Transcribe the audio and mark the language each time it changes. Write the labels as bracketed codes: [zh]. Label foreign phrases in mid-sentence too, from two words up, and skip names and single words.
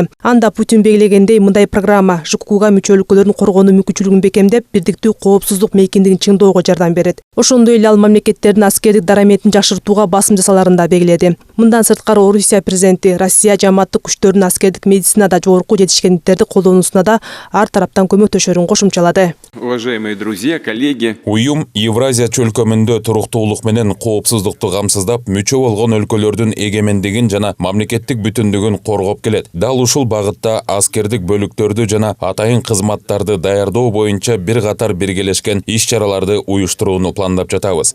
[ky] Анда Путин белгилегендей, мындай программа ЖККга мүчө өлкөлөрдүн коргонуу мүмкүнчүлүгүн бекемдеп, бирдиктүү коопсуздук мейкиндигин чыңдоого жардам берет. Ошондой эле ал мамлекеттердин аскердик дараметин жакшыртууга басым жасаларын да белгиледи. Мындан сырткары Орусия президенти Россия жамааттык күчтөрүнүн аскердик медицинада жогорку жетишкендиктерди колдонуусуна да ар тараптан көмөктөшөрүн кошумчалады. [ru] Уважаемые друзья, коллеги. [ky] Уюм Евразия чөлкөмүндө туруктуулук менен коопсуздукту камсыздап, мүчө болгон өлкөлөрдүн эгемендигин жана мамлекеттик бүтүндүгүн коргоп келет. Дал ушул багытта аскердик бөлүктөрдү жана атайын кызматтарды даярдоо боюнча бир катар биргелешкен иш-чараларды уюштурууну пландап жатабыз.